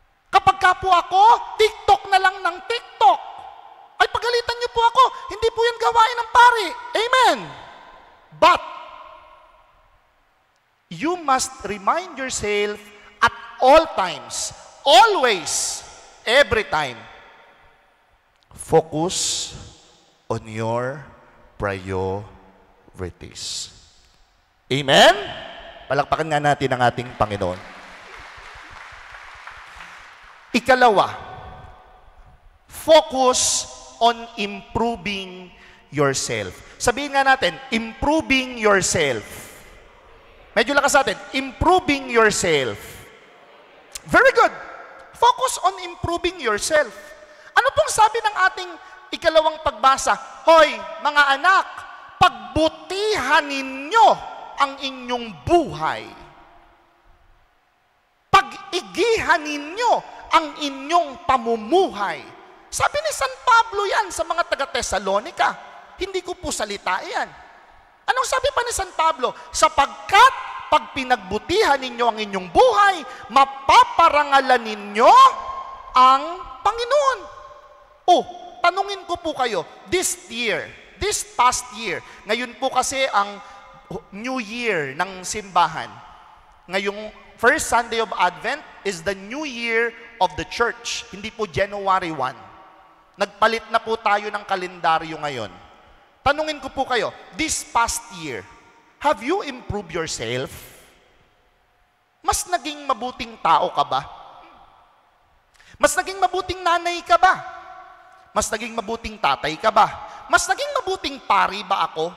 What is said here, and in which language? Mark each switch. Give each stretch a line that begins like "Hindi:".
Filipino: Kapag ka po ako, TikTok na lang ng TikTok. Pagalitan niyo po ako. Hindi po yan gawain ng pari. Amen.
English: But, you must remind yourself at all times, always, every time, focus on your priorities. Amen?
Filipino: Palakpakan nga natin ang ating Panginoon. Ikalawa,
English: focus on improving yourself.
Filipino: Sabihin nga natin,
English: improving yourself.
Filipino: Medyo lakas natin,
English: improving yourself. Very good. Focus on improving yourself.
Filipino: Ano pong sabi ng ating ikalawang pagbasa? Hoy, mga anak, pagbutihan ninyo ang inyong buhay. Pag-igihan ninyo ang inyong pamumuhay. Sabi ni San Pablo yan sa mga taga-Tesalonica. Hindi ko po salita yan. Anong sabi pa ni San Pablo? Sapagkat pag pinagbutihan ninyo ang inyong buhay, mapaparangalan ninyo ang Panginoon. Tanungin ko po kayo,
English: this past year,
Filipino: ngayon po kasi ang
English: New Year
Filipino: ng simbahan.
English: Ngayong first Sunday of Advent is the New Year of the Church.
Filipino: Hindi po January 1. Nagpalit na po tayo ng kalendaryo ngayon. Tanungin ko po kayo,
English: this past year, have you improved yourself?
Filipino: Mas naging mabuting tao ka ba? Mas naging mabuting nanay ka ba? Mas naging mabuting tatay ka ba? Mas naging mabuting pari ba ako?